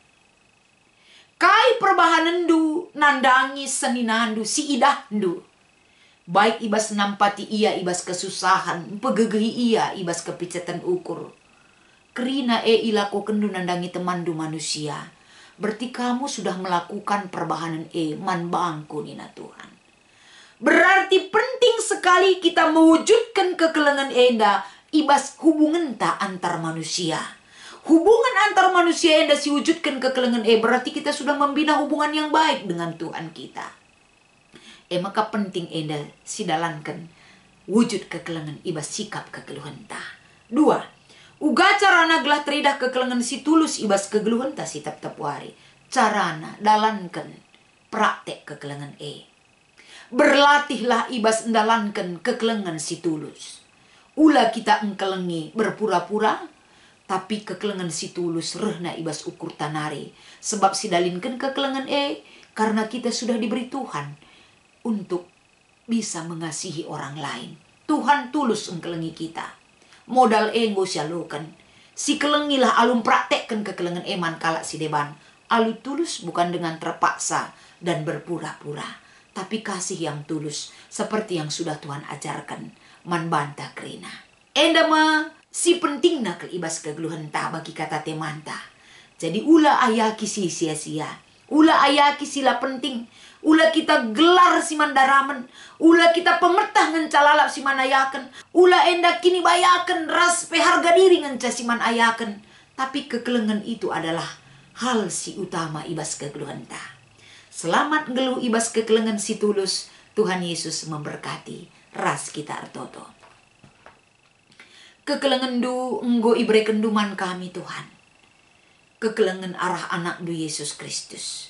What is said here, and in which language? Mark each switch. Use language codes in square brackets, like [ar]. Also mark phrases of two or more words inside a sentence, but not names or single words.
[btx] Kai perbahanandu nandangi seninandu si idahndu. Baik ibas nampati ia ibas kesusahan, pegegehi ia ibas kepicatan ukur. Kerina ilako kendu nandangi temandu manusia. [id] Berarti kamu sudah melakukan perbahanan [btx] man bangku nina [id] Tuhan. Berarti penting sekali kita mewujudkan [btx] kekelengan enda ibas [id] hubungan ta antar manusia. Hubungan antar manusia [btx] enda siwujudkan kekelengan [id] berarti kita sudah membina hubungan yang baik dengan Tuhan kita. [btx] Maka penting enda sidalankan wujud kekelengan ibas sikap kekeluhan ta. 2. Uga carana gelah teridah kekelengan si tulus ibas kegeluhan ta si tap-tap wari. Carana dalankan praktek kekelengan Berlatihlah ibas dalankan kekelengan si tulus. Ula kita engkelengi berpura-pura. Tapi kekelengan si tulus rehna ibas ukur tanari. [id] Sebab [btx] si dalinkan kekelengan [id] karena kita sudah diberi Tuhan. Untuk bisa mengasihi orang lain. [btx] Tuhan tulus engkelengi kita. Modal enggo sialukan. Si kelengilah alum praktekkan kekelengan eman kalak si deban. Alu tulus [id] bukan dengan terpaksa dan berpura-pura. Tapi kasih yang tulus. Seperti yang sudah Tuhan ajarkan. [btx] Man banta kerina. Endama si penting nak ibas kegeluhan ta bagi kata temanta. Jadi ula ayaki si sia-sia. Ula ayaki sila penting. Ula kita gelar si mandaramen. Ula kita pemertah ngencalala si manayaken. Ula enda kini bayaken ras peharga diri ngenca si manayaken. Tapi kekelengan [id] itu adalah hal [btx] si utama ibas kegeluhan ta. Selamat ngeluh ibas kekelengan si tulus. Tuhan Yesus memberkati ras kita artoto. Kekelengan du enggo ibre kenduman kami Tuhan. Kekelengan arah anak du Yesus Kristus.